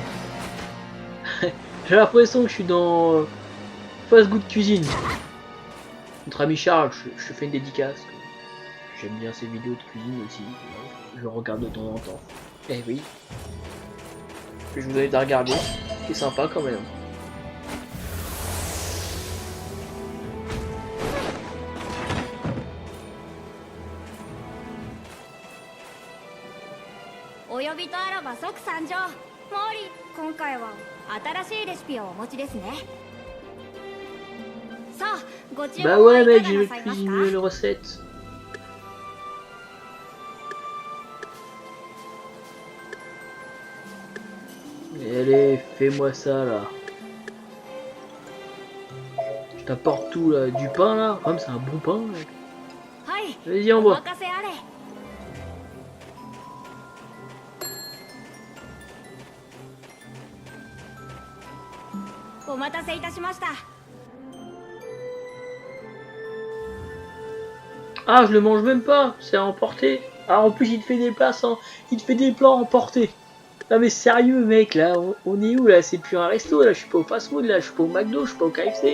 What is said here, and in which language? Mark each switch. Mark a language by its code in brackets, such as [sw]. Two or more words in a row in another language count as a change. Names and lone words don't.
[fr] J'ai l'impression que je suis dans Fast Good Cuisine. Notre ami Charles, je fais une dédicace. J'aime bien ses vidéos de cuisine aussi. Je le regarde de temps en temps. Eh oui. Je vous invite à regarder. C'est sympa quand même. [ja] お呼びとあらば即参上。モーリー、今回は新しいレシピをお持ちですね。さあ、ご注 [fr] Bah [ja] 文は [fr] ouais [ja] い [fr] mec, [ja] か [fr] je [ja] がな [fr] vais [ja] さいます [fr] cuisiner [ja] か？ [fr] une recette. Allez, fais-moi ça là. Je t'apporte tout là, du pain là. Comme c'est un bon pain mec. [ja] はい、 [fr] Vas-y [ja] お [fr] envoie. [ja] 任せあれ。お待たせいたしました。 [fr] Ah, je le mange même pas, c'est à emporter. Ah, en plus, il te fait des plats sans... Il te fait des plats à emporter. Non mais sérieux mec, là, on est où là? C'est plus un resto, là, je suis pas au fast-food, là, je suis pas au McDo, je suis pas au KFC.